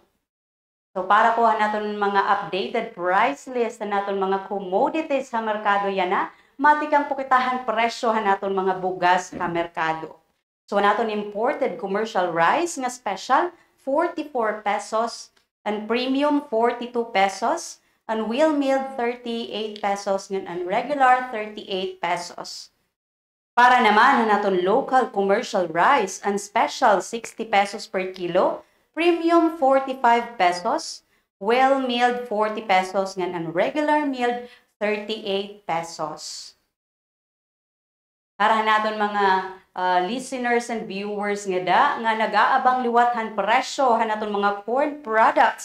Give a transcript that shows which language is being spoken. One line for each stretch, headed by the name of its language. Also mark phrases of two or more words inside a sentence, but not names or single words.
Waray: So para po hanaton mga
English: updated price list
Waray: hanaton mga commodities sa merkado yan na, matikang pukitahan presyo hanaton mga bugas sa merkado. So hanaton
English: imported commercial rice
Waray: nga special 44 pesos,
English: and premium 42 pesos, and wheel milled 38 pesos, and regular 38 pesos.
Waray: Para naman hanaton
English: local commercial rice and special 60 pesos per kilo, premium 45 pesos, well milled 40 pesos, and regular milled 38 pesos.
Waray: Para naton mga
English: listeners and viewers
Waray: nga nag-aabang liwathan presyo hanaton mga
English: corn products.